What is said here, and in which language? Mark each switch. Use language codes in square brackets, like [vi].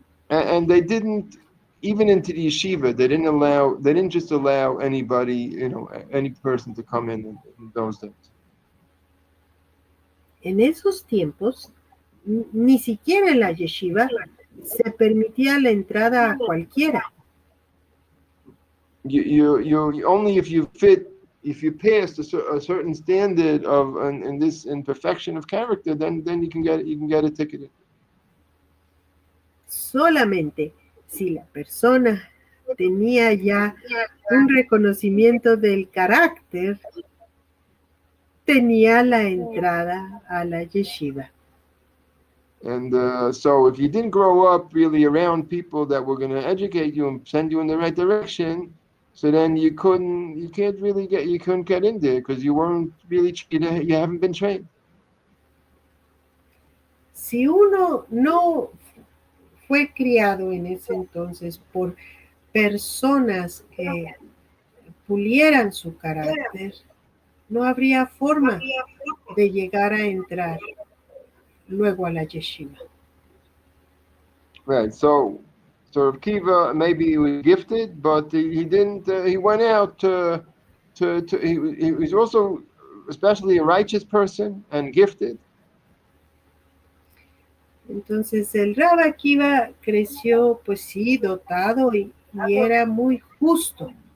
[en] And they didn't, even into the yeshiva, they didn't just allow anybody, any person to come in those days. [es] En esos tiempos, ni siquiera en la yeshiva se permitía la entrada a cualquiera. [en] You only if you passed a certain standard of in perfection of character, then you can get a ticket. [es] Solamente si la persona tenía ya un reconocimiento del carácter, tenía la entrada a la yeshiva. [en] And so if you didn't grow up really around people that were going to educate you and send you in the right direction, so then you couldn't get in there because you weren't really, you haven't been trained. [es] Si uno no fue criado en ese entonces por personas que pulieran su carácter, no habría forma de llegar a entrar luego a la yeshiva. [en] Right. So Kiva, maybe he was gifted, but he didn't. He went out he was also especially a righteous person and gifted. [es] Entonces el Rabbi Akiva creció, pues sí, dotado y era muy justo.